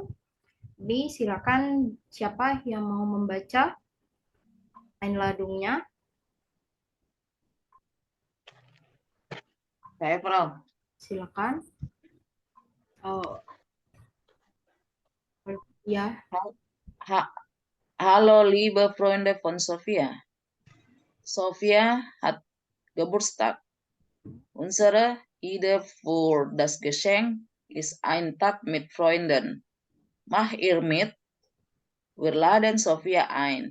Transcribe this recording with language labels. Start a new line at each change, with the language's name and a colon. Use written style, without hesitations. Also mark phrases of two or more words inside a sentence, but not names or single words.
Indonesian: Ini silakan siapa yang mau membaca Einladungnya. Saya Frau. Silakan. Oh. Ya.
German: Hallo liebe Freunde von Sofia. Sofia hat Geburtstag. Unsere Idee für das Geschenk ist ein Tag mit Freunden. Mach ihr mit? Wir laden Sofia ein.